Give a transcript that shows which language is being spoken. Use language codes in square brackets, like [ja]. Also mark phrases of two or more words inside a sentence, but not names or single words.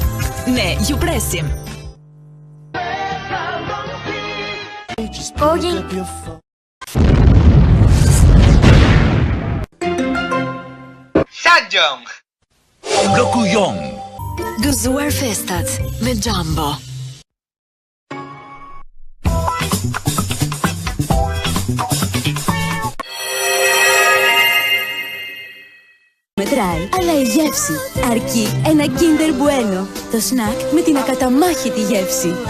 [sq] Ne ju presim. Sajong. Gokuyong. Gëzuar festat me Jumbo. [el] Μετράει, αλλά η γεύση αρκεί ένα Kinder Bueno. Το σνακ με την ακαταμάχητη γεύση.